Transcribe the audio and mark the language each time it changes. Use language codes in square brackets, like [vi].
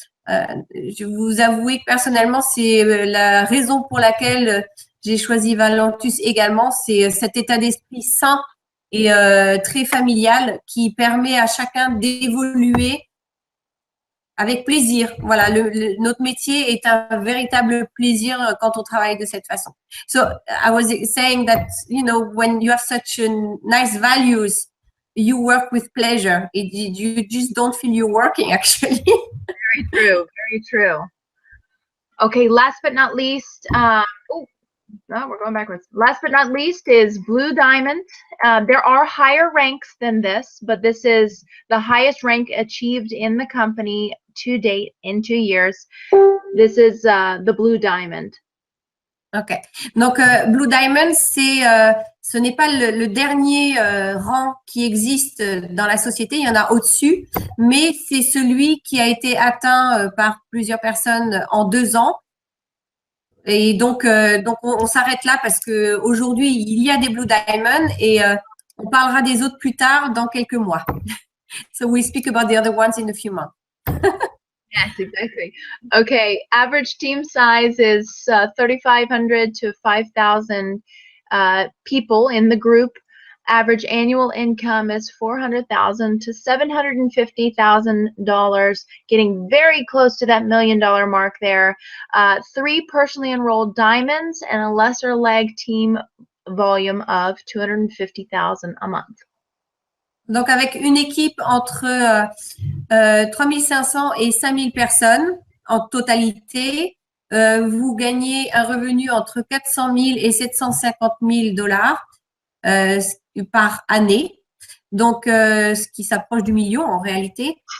[fr] Je vais vous avouer que personnellement, c'est la raison pour laquelle j'ai choisi Valentus également, c'est cet état d'esprit sain et très familial qui permet à chacun d'évoluer avec plaisir. Voilà, notre métier est un véritable plaisir quand on travaille de cette façon. [en] So I was saying that, you know, when you have such nice values, you work with pleasure. You just don't feel you're working, actually. Very true, very true. Okay, last but not least, no, we're going backwards. Last but not least is Blue Diamond. There are higher ranks than this, but this is the highest rank achieved in the company to date in 2 years. This is the Blue Diamond. Ok. [fr] Donc, Blue Diamond, ce n'est pas le dernier rang qui existe dans la société. Il y en a au-dessus, mais c'est celui qui a été atteint par plusieurs personnes en 2 ans. Et donc on s'arrête là parce que aujourd'hui il y a des Blue Diamond et on parlera des autres plus tard dans quelques mois. [en] So we'll speak about the other ones in a few months. Yes, exactly. Okay, average team size is 3,500 to 5,000 people in the group. Average annual income is $400,000 to $750,000, getting very close to that $1 million mark there. 3 personally enrolled diamonds and a lesser leg team volume of $250,000 a month. [fr] Donc avec une équipe entre 3500 et 5000 personnes en totalité, vous gagnez un revenu entre 400 000 et 750 000 dollars par année, donc ce qui s'approche du million en réalité.